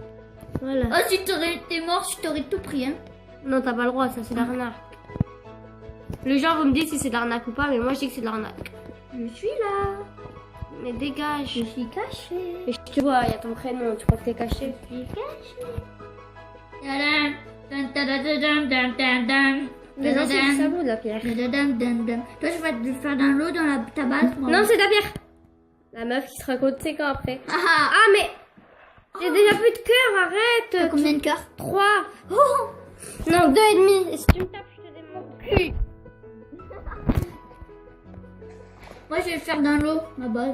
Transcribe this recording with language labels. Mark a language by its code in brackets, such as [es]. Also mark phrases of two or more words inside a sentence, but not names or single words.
[fr] Voilà. Oh, si t'aurais été mort, je t'aurais tout pris, hein. Non, t'as pas le droit, ça, c'est de l'arnaque. Les gens vont me dire si c'est de l'arnaque ou pas, mais moi, je dis que c'est de l'arnaque. Je suis là. Mais dégage. Je suis cachée. Et je te vois, il y a ton prénom, tu crois que t'es caché. Je suis cachée. Tadam, dun, tadam, dam, dam, dam, dam. Mais non, c'est du Tadam, sabot de la pierre. tadam, dam, dam. Toi, je vais te faire dans l'eau dans ta base. moi. Non, c'est de la pierre. La meuf qui se raconte ses camps après. Ah, ah. Ah, mais... J'ai déjà plus de cœur, T'as arrête. combien de cœurs? 3. Oh. Non, 2,5. Et si tu me tapes, je te démonte le cul. Moi, je vais faire dans l'eau, ma base.